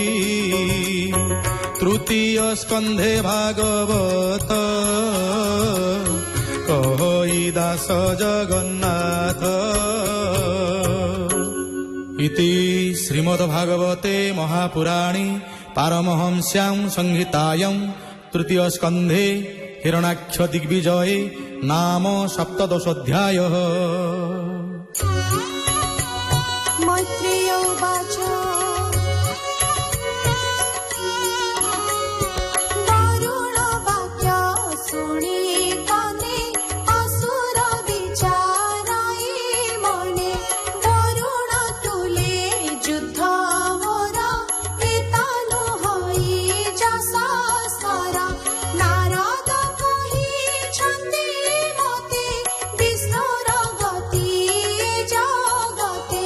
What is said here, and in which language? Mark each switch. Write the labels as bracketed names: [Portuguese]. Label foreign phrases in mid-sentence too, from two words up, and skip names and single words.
[Odia] ତୃତୀୟ ସ୍କନ୍ଧେ ଭାଗବତ କହଇ ଦାସ ଜଗନ୍ନାଥ। [Sanskrit] ଇତି ଶ୍ରୀମଦ୍ଭାଗବତେ ମହାପୁରାଣେ ପାରମହଂସ୍ୟାଂ ସଂହିତାୟାଂ ତୃତୀୟ ସ୍କନ୍ଧେ ହିରଣାକ୍ଷ ଦିଗ୍ବିଜये ନାମ ସପ୍ତଦଶୋऽଧ୍ୟାୟः। मैत्रेय उवाच [Odia] ଦାରୁଣ ବାକ୍ୟ ଶୁଣି କାନେ ଅସୁର ବିଚାରାୟ ମନେ। ଦାରୁଣ ତୁଲେ ଯୁଦ୍ଧ ମୋର ହିତାନୁ ହୋଇ ଜସସ୍କର। ନାରଦ କହିଛନ୍ତି ମତେ ବିଷ୍ଣୁର ଗତି ଜଗତେ।